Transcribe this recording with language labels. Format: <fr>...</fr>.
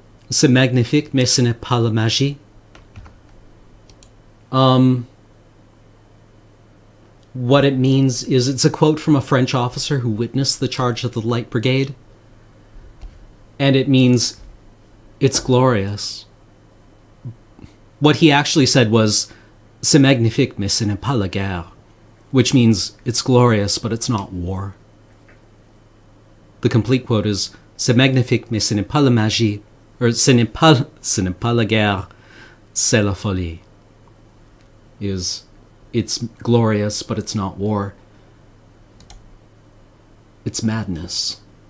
<fr>C'est magnifique, mais ce n'est pas la magie.</fr> <en>What it means is it's a quote from a French officer who witnessed the charge of the Light Brigade. And it means it's glorious. What he actually said was</en> <fr>c'est magnifique, mais ce n'est pas la guerre,</fr> <en>which means it's glorious, but it's not war. The complete quote is</en> <fr>c'est magnifique, mais ce n'est pas la magie, or ce n'est pas la guerre, c'est la folie.</fr> <en>It's glorious, but it's not war. It's madness.</en>